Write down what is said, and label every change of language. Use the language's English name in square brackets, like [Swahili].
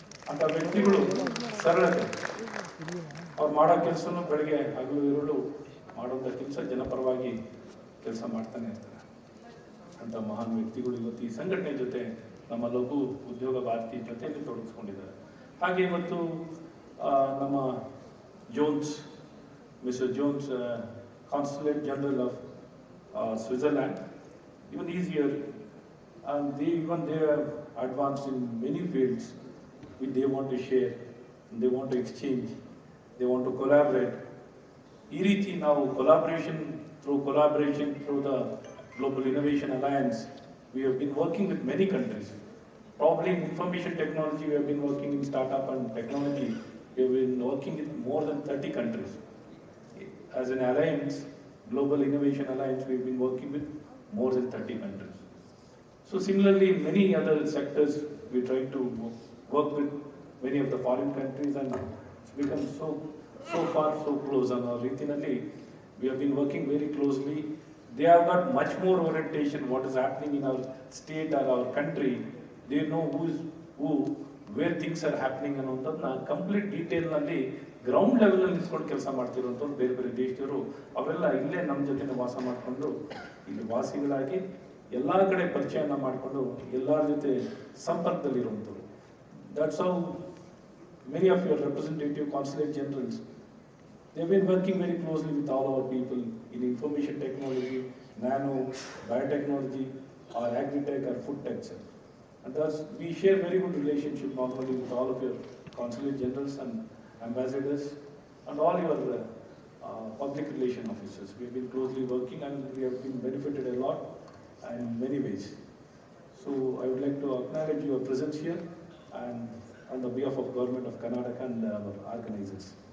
[Kannada] ಅಂತ ವ್ಯಕ್ತಿಗಳು ಸರಳತೆ, ಅವ್ರು ಮಾಡೋ ಕೆಲಸನೂ ಬೆಳಗ್ಗೆ ಹಗಲು ಇರುಳು ಮಾಡುವಂಥ ಕೆಲಸ ಜನಪರವಾಗಿ ಕೆಲಸ ಮಾಡ್ತಾನೆ ಇರ್ತಾರೆ. ಅಂತ ಮಹಾನ್ ವ್ಯಕ್ತಿಗಳು ಇವತ್ತು ಈ ಸಂಘಟನೆ ಜೊತೆ ನಮ್ಮ ಲಘು ಉದ್ಯೋಗ ಭಾರತಿ ಜೊತೆಯಲ್ಲಿ ತೊಡಗಿಸ್ಕೊಂಡಿದ್ದಾರೆ. ಹಾಗೆ ಇವತ್ತು ನಮ್ಮ [English] Jones, mister Jones, Consulate General of Switzerland, even he's here, and they are advanced in many fields which they want to share, they want to exchange, they want to collaborate. [Kannada] ಈ ರೀತಿ ನಾವು [English] collaboration through the Global Innovation Alliance, we have been working with many countries. Probably in information technology, we have been working in startup and technology, we have been working with more than 30 countries. As an alliance, Global Innovation Alliance, we've been working with more than 30 countries. So similarly, in many other sectors, we try to work with many of the foreign countries, and it's become so far so close. And our Ritinali, we have been working very closely. They have got much more orientation what is happening in our state or our country. They know who, where things are happening [Kannada] ಅನ್ನೋದನ್ನ complete ಡೀಟೇಲ್ನಲ್ಲಿ ground ಲೆವೆಲಲ್ಲಿ ನಿಲ್ಸ್ಕೊಂಡು ಕೆಲಸ ಮಾಡ್ತಿರುವಂಥವ್ರು ಬೇರೆ ಬೇರೆ ದೇಶದವರು. ಅವರೆಲ್ಲ ಇಲ್ಲೇ ನಮ್ಮ ಜೊತೆ ವಾಸ ಮಾಡಿಕೊಂಡು ಇಲ್ಲಿ ವಾಸಿಗಳಾಗಿ ಎಲ್ಲ ಕಡೆ ಪರಿಚಯನ ಮಾಡಿಕೊಂಡು ಎಲ್ಲರ ಜೊತೆ ಸಂಪರ್ಕದಲ್ಲಿರುವಂಥವ್ರು. [English] That's how many of your representative consulate generals, they have been working very closely with all our people in information technology, nano, biotechnology, or agritech, or food tech. And thus we share very good relationship not only with all of your consulate generals and ambassadors and all your public relation officers. We have been closely working and we have been benefited a lot in many ways. So I would like to acknowledge your presence here and on the behalf of Government of Karnataka and our organizers.